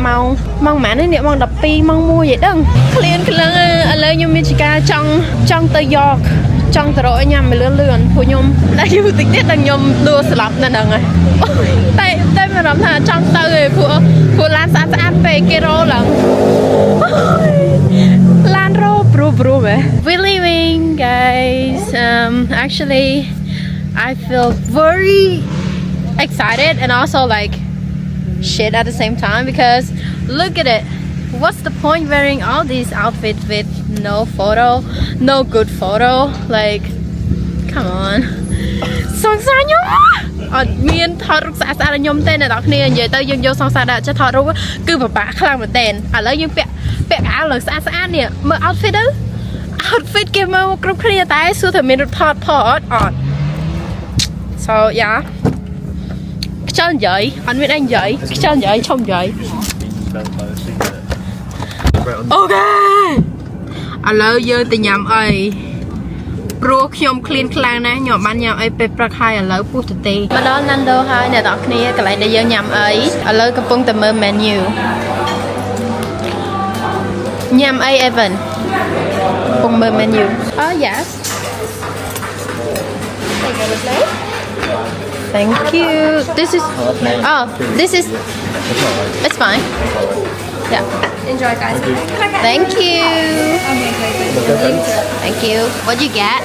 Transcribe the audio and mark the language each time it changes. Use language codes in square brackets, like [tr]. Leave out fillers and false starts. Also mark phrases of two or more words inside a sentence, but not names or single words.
[km] ម៉ោងប៉ុន្មាននេះម៉ោង12ម៉ោង1ឯដឹងឃ្លានឥឡូវខ្ញុំមានជាការចង់ទៅយកចង់ទៅរកញ៉ាំលឿនព្រោះខ្ញុំតែយូរតិចទៀតដល់ខ្ញុំលួស្លាប់នៅហ្នឹងហើយតែមានអារម្មណ៍ថាចង់ទៅឯងព្រោះឡានស្អាតពេកគេរោឡើង ឡានរោព្រោះ [en] we're leaving guys actually I feel very excited and also like shit at the same time because look at it. What's the point wearing all these outfits with no good photo? Like, come on. [km] សង្សារខ្ញុំអត់មានថតរូបស្អាតៗឲ្យខ្ញុំទេអ្នកនរគ្នានិយាយទៅយើងយកសង្សារដាក់ចិត្តថតរូបគឺពិបាកខ្លាំងមែនតើឥឡូវយើងពាក់កៅអៅឡើងស្អាតនេះមើល outfit ទៅ outfit គេមកគ្រប់គ្នាតែសួរថាមានរូបថតអត់ [en] so yeah [km] ខ្ជិលនិយាយអត់មានអីនិយាយខ្ជិលនិយាយឈប់និយាយ អូខេឥឡូវយើងទៅញ៉ាំអីព្រោះខ្ញុំឃ្លានខ្លាំងណាស់ខ្ញុំបានញ៉ាំអីពេលព្រឹកហើយឥឡូវពុះទៅទេមកដល់ Nando ហើយអ្នកនរគ្នាកន្លែងដែលយើងញ៉ាំអីឥឡូវកំពុងតែមើល menu ញ៉ាំអី Evan កំពុងមើល [en] menu oh yes thank you this is it's fine yeah enjoy guys thank you thank you what you get